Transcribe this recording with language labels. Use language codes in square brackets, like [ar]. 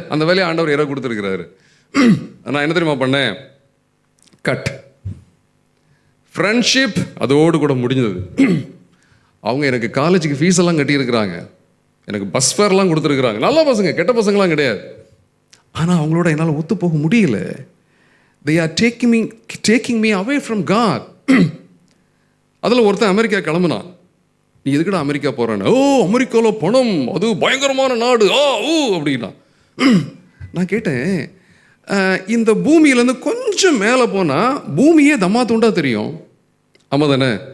[ta] அந்த வேலையை ஆண்டவர் யாரோ கொடுத்துருக்கிறாரு. நான் என்ன தெரியுமா பண்ணேன்? கட். ஃப்ரெண்ட்ஷிப் அதோடு கூட முடிஞ்சது. அவங்க எனக்கு காலேஜுக்கு ஃபீஸ் எல்லாம் கட்டியிருக்கிறாங்க, எனக்கு பஸ் ஃபேர்லாம் கொடுத்துருக்குறாங்க. நல்ல பசங்க, கெட்ட பசங்களாம் கிடையாது. ஆனால் அவங்களோட என்னால் ஒத்து போக முடியல. [en] they are taking me away from God. [ta] அதில் ஒருத்தன் அமெரிக்கா கிளம்புனான். நீ எதுக்குடா அமெரிக்கா போகிறேன்னு? ஓ, அமெரிக்காவில் பணம், அது பயங்கரமான நாடு, அப்படின்னா. நான் கேட்டேன், இந்த பூமியிலேருந்து கொஞ்சம் மேலே போனால் பூமியே தம்மா தூண்டா தெரியும். ஆமாம் தானே?